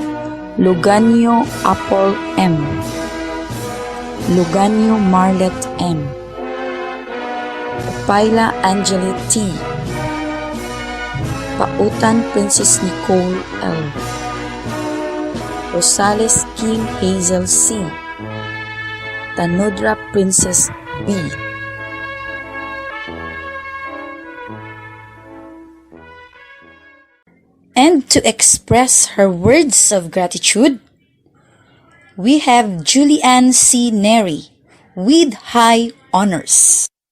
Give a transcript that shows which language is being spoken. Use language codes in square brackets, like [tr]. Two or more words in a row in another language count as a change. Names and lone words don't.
[en] Luganio Apple M. Luganio Marlet M. Paila Angeli T. Pautan Princess Nicole L. Rosales Kim Hazel C. Tanudra Princess B. And to express her words of gratitude, we have Julianne C. Neri with high honors.